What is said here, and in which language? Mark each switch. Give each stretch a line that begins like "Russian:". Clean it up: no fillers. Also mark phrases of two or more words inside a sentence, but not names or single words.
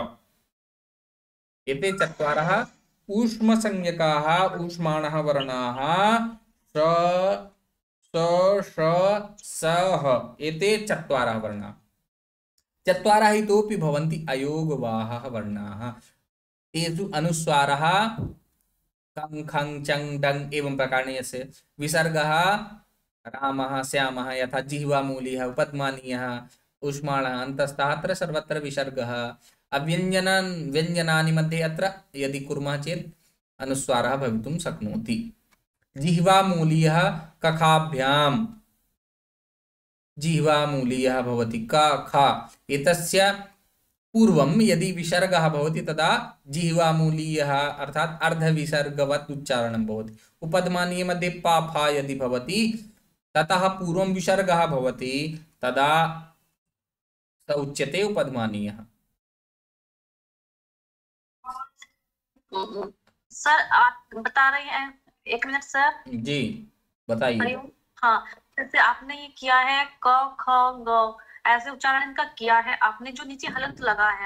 Sanskrit: एते चत्वारः ऊष्मसंज्ञकाः ऊष्माणः वर्णाः स स श सः एते चत्वारः वर्णाः। चत्वारः इतोपि भवन्ति अयोगवाहः वर्णाः। तेषु अनुस्वारः कं खं चं डं एवं प्रकारेण यस्य विसर्गः रामः श्यामः यथा जिह्वामूलीयः उपध्मानीयः ऊष्माणः अन्तस्थः अत्र सर्वत्र विसर्गः। व्यञ्जनानि मध्ये अत्र यदि कुर्मः चेत् अनुस्वारः भवितुं शक्नोति। जिह्वामूलीयः कखाभ्यां जिह्वामूलीयः भवति क ख। एतस्य पूर्वं यदि विसर्गः भवति तदा जिह्वामूलीयः अर्थात् अर्धविसर्गवत् उच्चारणं भवति। उपध्मानीय मध्ये पा फा यदि भवति ततः पूर्वं विसर्गः भवति तदा स उच्यते उपध्मानीयः।
Hindi: सर आप बता रहे हैं, एक मिनट सर। जी बताइए। हाँ, जैसे आपने ये किया है क ख ग, ऐसे उच्चारण इनका किया है आपने, जो नीचे हलंत लगा है